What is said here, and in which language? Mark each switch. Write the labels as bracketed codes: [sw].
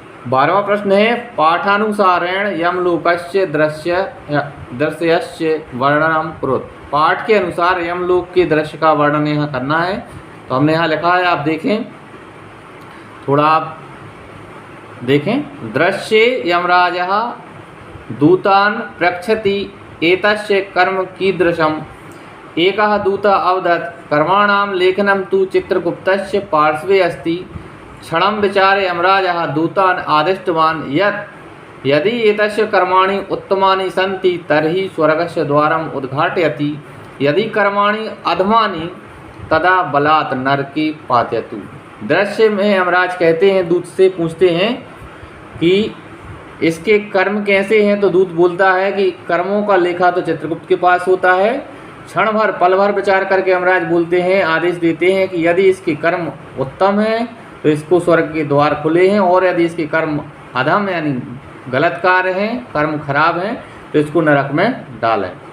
[hi] 12वां प्रश्न है [sa] पाठानुसारेण यमलोकस्य दृश्यस्य वर्णनम कुरुत। [hi] पाठ के अनुसार यमलोक के दृश्य का वर्णन यहाँ करना है। तो हमने यहाँ लिखा है, आप देखें, थोड़ा आप देखें। [sa] दृश्ये यमराजः दूतान प्रक्षति एतस्य कर्म कीदृशम। एकः दूतः अवदत् कर्माणां लेखनं तु चित्रगुप्तस्य पार्श्वे अस्ति। क्षणं विचार्य यमराजः दूतान् आदिष्टवान् यत् यदि एतस्य कर्माणि उत्तमानि सन्ति तर्हि स्वर्गस्य द्वारम् उद्घाटयति, यदि कर्माणि अधमानि तदा बलात् नरके पातयतु। [hi] दृश्य में यमराज कहते हैं, दूत से पूछते हैं कि इसके कर्म कैसे हैं? तो दूत बोलता है कि कर्मों का लेखा तो चित्रगुप्त के पास होता है। क्षण भर पल भर विचार करके यमराज बोलते हैं, आदेश देते हैं कि यदि इसके कर्म उत्तम हैं तो इसको स्वर्ग के द्वार खुले हैं, और यदि इसके कर्म अधम यानी गलत कार्य हैं, कर्म खराब हैं, तो इसको नरक में डालें।